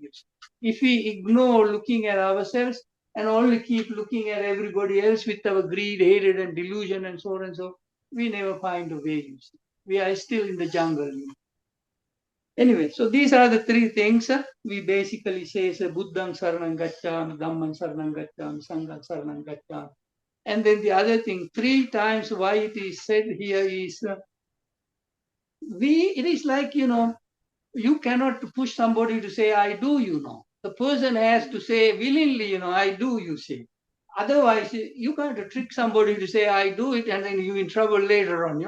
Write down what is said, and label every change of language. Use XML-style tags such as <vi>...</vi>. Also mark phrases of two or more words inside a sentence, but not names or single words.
<en>If we ignore looking at ourselves and only keep looking at everybody else with our greed, hatred, and delusion, and so on and so, we never find a way. We are still in the jungle. Anyway, so these are the three things we basically say:</en> <pi>Buddham Saranam Gaccham, Dhammam Saranam Gaccham, Sangham Saranam Gaccham.</pi> <en>And then the other thing, three times why it is said here is, it is like, you cannot push somebody to say, I do, The person has to say willingly, I do, you say. Otherwise, you can't trick somebody to say, I do it, and then you're in trouble later on.</en>